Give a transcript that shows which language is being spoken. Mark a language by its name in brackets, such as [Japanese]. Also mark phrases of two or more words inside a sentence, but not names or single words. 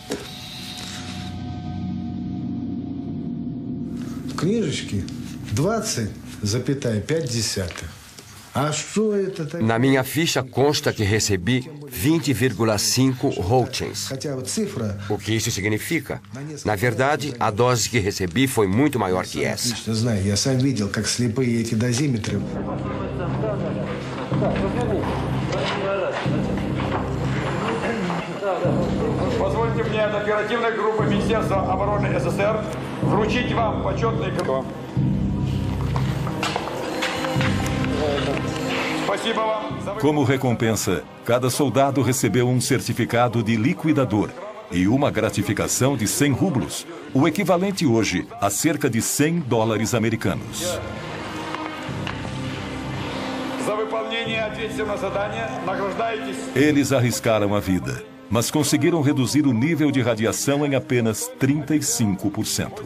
[Portuguese] Na minha ficha consta que recebi 20,5 Roentgens. O que isso significa? Na verdade, a dose que recebi foi muito maior que essa. [Russian] Позвольте мне от оперативной группы Министерства обороны СССР вручить вам почетный... [Portuguese] Como recompensa, cada soldado recebeu um certificado de liquidador e uma gratificação de 100 rublos, o equivalente hoje a cerca de 100 dólares americanos. Eles arriscaram a vida, mas conseguiram reduzir o nível de radiação em apenas 35%.